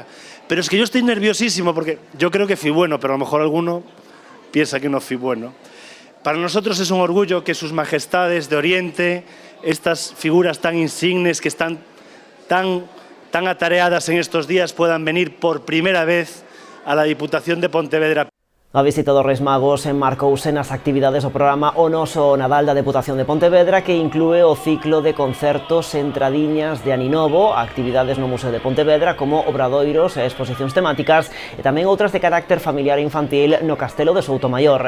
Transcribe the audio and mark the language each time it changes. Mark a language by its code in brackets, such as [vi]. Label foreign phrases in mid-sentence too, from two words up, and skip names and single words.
[es] Pero es que yo estoy nerviosísimo porque yo creo que fui bueno, pero a lo mejor alguno piensa que no fui bueno. Para nosotros es un orgullo que sus majestades de Oriente, estas figuras tan insignes que están tan atareadas en estos días, puedan venir por primera vez a la Diputación de Pontevedra. [gl] A visita dos Reis Magos enmarcouse nas actividades do programa O Noso Nadal da Deputación de Pontevedra, que inclúe o ciclo de concertos entradiñas de Aninovo, actividades no Museo de Pontevedra como obradoiros e exposicións temáticas e tamén outras de carácter familiar e infantil no Castelo de Soutomaior.